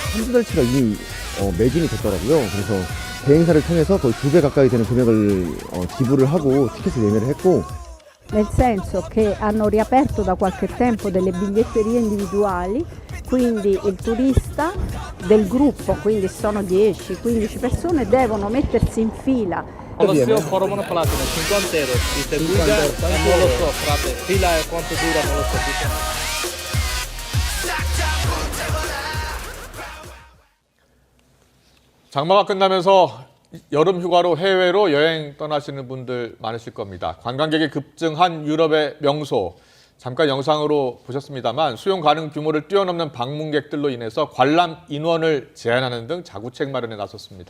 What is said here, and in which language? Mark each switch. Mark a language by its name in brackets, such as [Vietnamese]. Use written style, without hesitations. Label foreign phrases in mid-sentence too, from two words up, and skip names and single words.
[Korean] 28치가 이미 매진이 됐더라고요. 그래서 대행사를 통해서 거의 2배 가까이 되는 금액을 지불을 하고 티켓을 예매를 했고, [Italian] nel senso che hanno riaperto da qualche tempo delle biglietterie individuali, quindi il turista del gruppo, quindi sono 10-15 persone, devono mettersi in fila. Colosseo Foromono Palatina 50 euro, distribuita non lo so, frate, fila e quanto dura non lo so. [Korean] 장마가 끝나면서 여름 휴가로 해외로 여행 떠나시는 분들 많으실 겁니다. 관광객이 급증한 유럽의 명소, 잠깐 영상으로 보셨습니다만 수용 가능 규모를 뛰어넘는 방문객들로 인해서 관람 인원을 제한하는 등 자구책 마련에 나섰습니다.